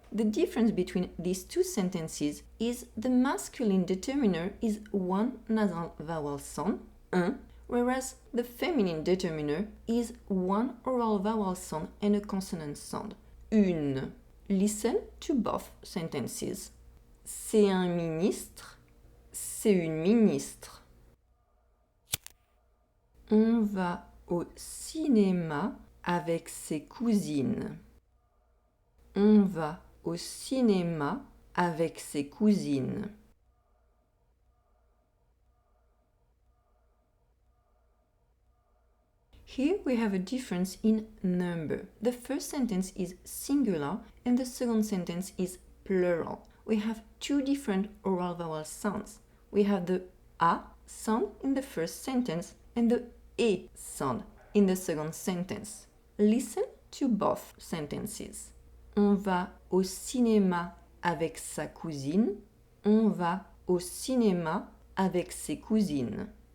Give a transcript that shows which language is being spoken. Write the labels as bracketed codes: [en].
[en] The difference between these two sentences is the masculine determiner is one nasal vowel sound, un, whereas the feminine determiner is one oral vowel sound and a consonant sound, une. Listen to both sentences. [fr] C'est un ministre, c'est une ministre. On va au cinéma avec ses cousines. On va au cinéma avec ses cousines. [en] Here we have a difference in number. The first sentence is singular and the second sentence is plural. We have two different oral vowel sounds. We have the A sound in the first sentence and the E sound in the second sentence. Listen to both sentences. [fr] On va au cinéma avec sa cousine. On va au cinéma avec ses cousines.